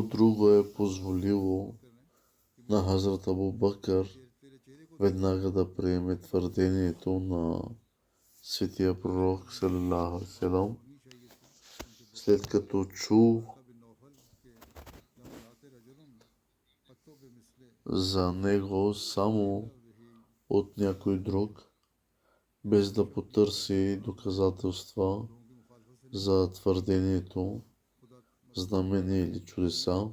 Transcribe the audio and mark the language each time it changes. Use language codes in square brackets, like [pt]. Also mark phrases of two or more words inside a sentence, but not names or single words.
[bg] друго е позволило на Хазрат Абу Бакър веднага да приеме твърдението на светия пророк, [ar] صلى الله عليه وسلم, [bg] след като чу за него само от някой друг, без да потърси доказателства за твърдението, знамения или чудеса.